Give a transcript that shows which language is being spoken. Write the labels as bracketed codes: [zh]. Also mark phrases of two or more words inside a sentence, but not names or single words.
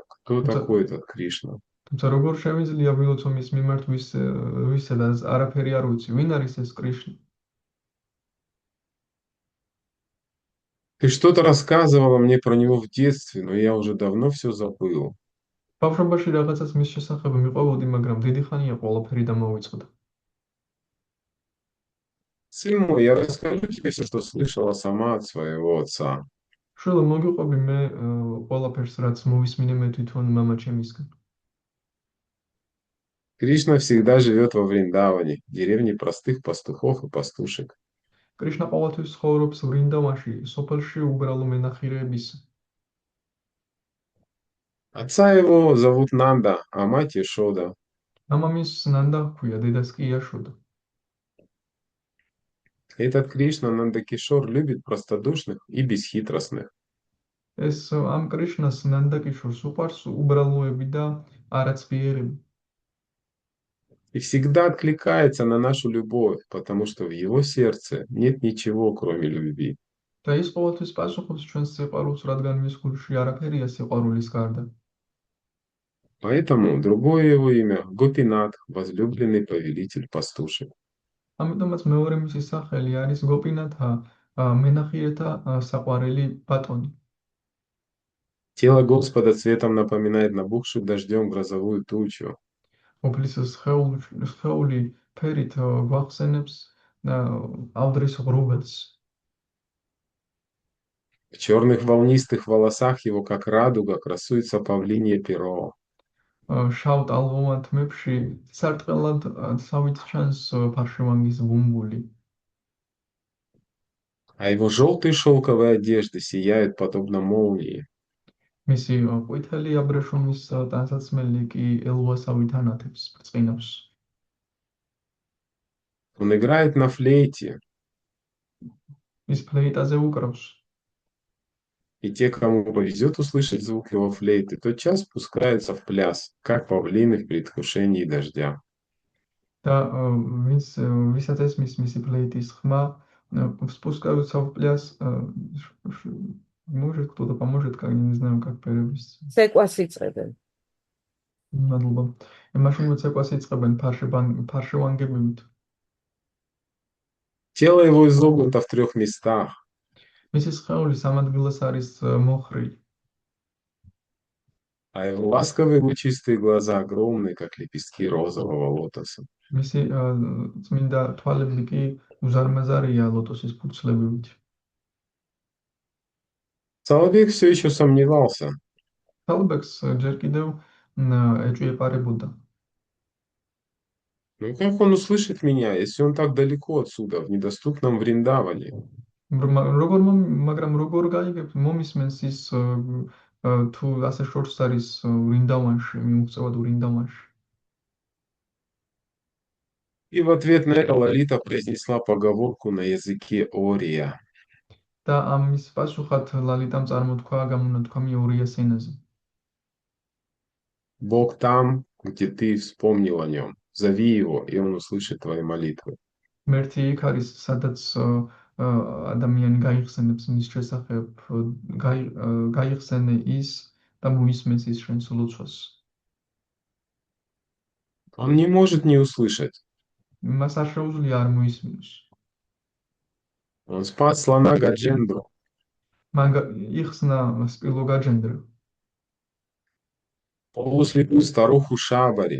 [ru] Кто [ka] თუმცა [ru] такой этот Кришна? [ka] თუმცა როგორ შემიძლია ვილოცო მის მიმართ ვისაც არაფერი არ ვიცი, ვინ არის ეს კრიშნა? [ru] Ты что-то рассказывала мне про него в детстве, но я уже давно все забыл. [ka] ბავშვობაში რაღაცას მის შესახებ მიყვებოდი, მაგრამ დიდი ხანია ყველაფერი დამოვიწყდა. [ru] Сын мой, я расскажу тебе все, что слышала сама от своего отца. [ka] შვილო, მოგიყვები მე ყველაფერს, რაც მოვისმინე მე თვითონ მამაჩემისგან. [ru] Кришна всегда живет во Вриндаване, деревне простых пастухов и пастушек. [ka] კრიშნა ყოველთვის ცხოვრობს ვრინდავანში, სოფელში უბრალო მენახირეების. [ru] Отца его зовут Нанда, а мать Ешода. [ka] მამამისს ნანდა ჰქვია, დედას კი იაშოდა. [ru] Этот Кришна Нандакишор любит простодушных и бесхитростных. [ka] ეს ამ კრიშნას ნანდა კიშორს უყვარს უბრალოები და არაცფიერები. [ru] И всегда откликается на нашу любовь, потому что в его сердце нет ничего, кроме любви. [ka] და ის ყოველთვის პასუხობს ჩვენს სიყვარულს, რადგან მის გულში არაფერია სიყვარულის გარდა. [ru] Поэтому другое его имя– Гопинат, возлюбленный повелитель пастушек. [ka] ამიტომაც მეორე მისი სახელი არის გოპინათა, მენახიერთა საყვარელი ბატონი. [ru] Тело Господа цветом напоминает набухшую дождем грозовую тучу. [ka] ოფლის სხეული ფერით გვახსენებს ავდრის ღრუბელს. [ru] В черных волнистых волосах его, как радуга, красуется павлинье перо. [ka] შავ ტალღოვან თმებში სარტყელად სავით ჩანს ფარშევანგის ბუმბული. [ru] А его желтые шелковые одежды сияют подобно молнии. [ka] მისი ყვითელი აბრეშუმის ტანსაცმელი კი ელვასავით ანათებს, ბრწყინავს. [ru] Он играет на флейте, [ka] ის ფლეიტაზე უკრავს. [ru] и те, кому повезет услышать звук его флейты, тотчас пускаются в пляс, как павлины в предвкушении дождя. [ka] და ვისაც ესმის მისი ფლეიტის ხმა, [ru] спускаются в пляс, может кто-то поможет, как, не знаю, как перевести. [ka] Секвас იწყებენ. მადლობა. მაშინ მოცეკვას იწყებენ ფარშევანგებივით. [ru] Тело его изогнуто в 3 местах, [ka] მისი სხეული სამ ადგილას არის მოხრილი. [ru] а его ласковые лучистые глаза огромные, как лепестки розового лотоса. [ka] მისი წმინდა თვალები კი უზარმაზარია ლოტოსის ფურცლებივით. [ru] Соловейк все еще сомневался. [ka] თალბექს ჯერ კიდევ ეჭვიეპარებოდა. [ru] Ну как он услышит меня, если он так далеко отсюда, в недоступном Вриндаване? [ka] მაგრამ როგორ გაიგებ მომისმენს ის თუ ასე შორს არის ვრინდავანში, მიუღწევად ვრინდავანში. [ru] И в ответ на это Лолита произнесла поговорку на языке Ория. [ka] და ამის პასუხად ლალიტამ წარმოთქვა გამონათქვამი ორიას ენაზე. [ru] Бог там, где ты вспомнил о нем. Зови его, и он услышит твои молитвы. [ka] მერთი იქ არის, სადაც ადამიანი გაიხსენებს მის შესახებ, გაიხსენე ის და მოისმენს ის შენს ლოცვას. [ru] Он не может не услышать. [ka] მას არ შეუძლია არ მოისმინოს. [ru] Он спас слона Гадженду. [ka] მან იხსნა სპილო გაჯენდრა. [ru] Полуслепую старуху Шабари.